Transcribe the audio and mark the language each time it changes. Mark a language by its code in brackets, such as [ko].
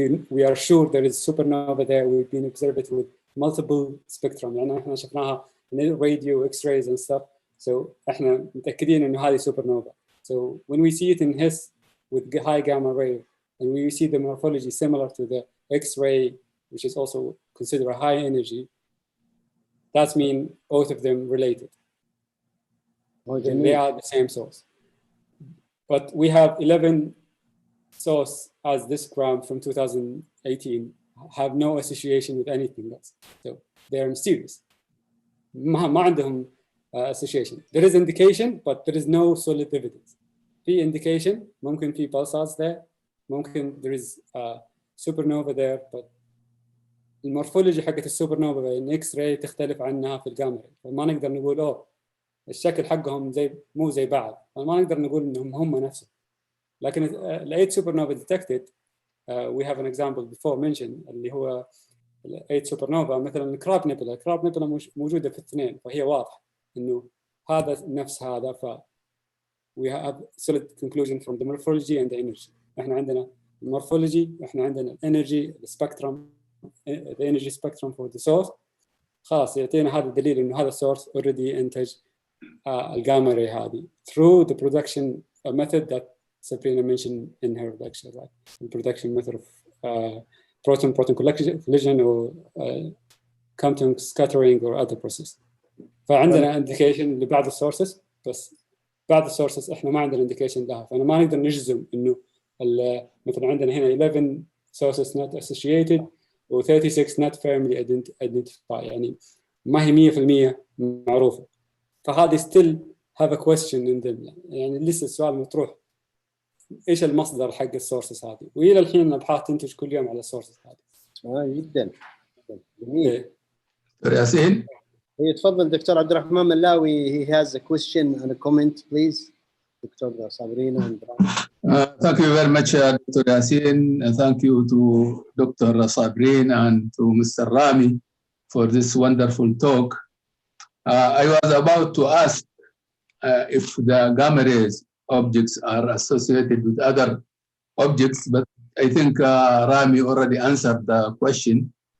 [en] We are sure there is supernova there. We've been observed it with multiple spectrum. [ar] يعني احنا شفناها [en] radio, X-rays and stuff. So [ar] احنا متأكدين انه هذه supernova. [en] So when we see it in His with high gamma ray, and we see the morphology similar to the X-ray, which is also considered a high energy, that means both of them related. They are the same source. But we have 11 source as this gram from 2018 have no association with anything else. So they're mysterious. [ar] ما عندهم association. [en] There is indication, but there is no solid evidence. [ar] في indication, ممكن في pulsars there, ممكن [en] there is supernova there, but [ar] المورفولوجي حقت السوبرنوفا بين اكس راي تختلف عنها في الجاما راي، فما نقدر نقول الشكل حقهم مو زي بعض، فما نقدر نقول انهم هم نفسهم. لكن ال 8 supernova [en] detected we have an example before mentioned [ar] اللي هو ال 8 supernova مثلا الكراب نيبولا موجوده في الاثنين، فهي واضح انه هذا نفس هذا. [en] ف we have solid conclusion from the morphology and the energy. [ar] احنا عندنا المورفولوجي واحنا عندنا الانرجي السبكترم [en] the energy spectrum for the source. [ar] خلاص يعطينا هذا الدليل انه هذا السورس already انتج الجاما راي هذه [en] through the production method that Sabrina mentioned in her lecture, right? The production method of proton-proton collision or quantum scattering or other process. [ar] فعندنا indication لبعض السورسز، بس بعض السورسز احنا ما عندنا indication لها، فانا ما نقدر نجزم انه مثلا عندنا هنا 11 sources not associated و 36 [en] not firmly identified، [ar] يعني ما هي 100% معروفة. فهذه [en] still have a question in them، [ar] يعني لسه السؤال مطروح ايش المصدر حق السورسز هذه، والى الحين الابحاث تنتج كل يوم على السورسز هذه. جدا جميل. دكتور ياسين. تفضل دكتور عبد الرحمن ملاوي. [en] he has a question and a comment please. [ar] دكتور صابرينا. [en] Thank you very much, Dr. Yasin. Thank you to Dr. Sabrin and to Mr. Rami for this wonderful talk. I was about to ask if the gamma rays objects are associated with other objects, but I think Rami already answered the question.